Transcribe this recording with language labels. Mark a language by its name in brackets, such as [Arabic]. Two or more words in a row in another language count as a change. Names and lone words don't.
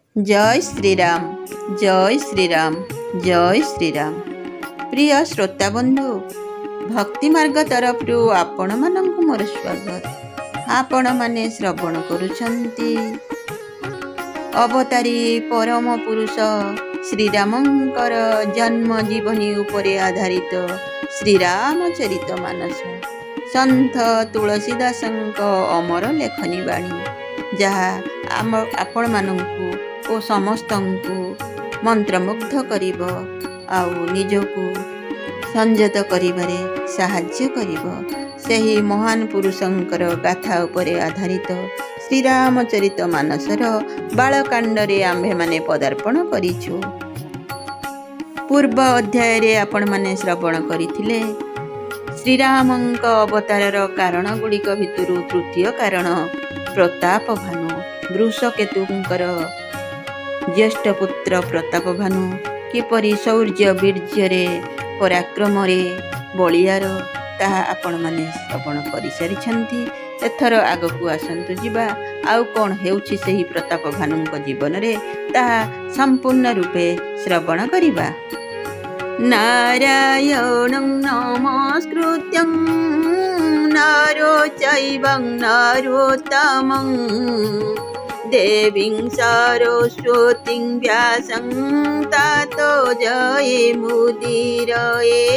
[Sanskrit] जय श्रीराम जय श्रीराम जय श्रीराम। [Odia] ପ୍ରିୟ ଶ୍ରୋତା ବନ୍ଧୁ, ଭକ୍ତି ମାର୍ଗ ତରଫ ଆପଣ ମାନଙ୍କୁ ମୋର ସ୍ୱାଗତ। ଆପଣ ମାନେ ଶ୍ରବଣ କରୁଛନ୍ତି ଅବତାରୀ ପରମ ପୁରୁଷ ଶ୍ରୀରାମଙ୍କର ଜନ୍ମ ଜୀବନୀ ଉପରେ ଆଧାରିତ ଶ୍ରୀରାମଚରିତ ମାନସ ସନ୍ଥ ତୁଳସୀଦାସଙ୍କ ଅମର ଲେଖନୀ ବାଣୀ, ଯାହା ଆପଣ ମାନଙ୍କୁ ଓ ସମସ୍ତଙ୍କୁ ମନ୍ତ୍ରମୁଗ୍ଧ କରିବ ଆଉ ନିଜକୁ ସଂଯତ କରିବାରେ ସାହାଯ୍ୟ କରିବ। ସେହି ମହାନ ପୁରୁଷଙ୍କର ଗାଥା ଉପରେ ଆଧାରିତ ଶ୍ରୀରାମଚରିତ ମାନସର ବାଳକାଣ୍ଡରେ ଆମ୍ଭେ ମାନେ ପଦାର୍ପଣ କରିଛୁ। ପୂର୍ବ ଅଧ୍ୟାୟ ରେ ଆପଣ ମାନେ ଶ୍ରବଣ କରିଥିଲେ ଶ୍ରୀରାମଙ୍କ ଅବତାରର କାରଣ ଗୁଡ଼ିକ ଭିତରୁ ତୃତୀୟ କାରଣ ପ୍ରତାପ ଭାନୁ ବୃଷକେତୁଙ୍କର ଜ୍ୟେଷ୍ଠ ପୁତ୍ର ପ୍ରତାପ ଭାନୁ କିପରି ଶୌର୍ଯ୍ୟ ବୀର୍ଯ୍ୟ ପରାକ୍ରମ ବଳିୟାର ତାହା ଆପଣ ମାନେ ଶ୍ରବଣ କରି ସାରିଛନ୍ତି। ଏଥର ଆଗକୁ ଆସନ୍ତୁ ଯିବା ଆଉ କଣ ହେଉଛି ସେହି ପ୍ରତାପ ଭାନୁଙ୍କ ଜୀବନ ରେ ତାହା ସମ୍ପୂର୍ଣ୍ଣ ରୂପେ ଶ୍ରବଣ କରିବା। [Sanskrit] नारायणं नमस्कृत्यं नारो चैवं नरोत्तमं देवीं सरस्वतीं व्यासं ततो जयमुदीरये।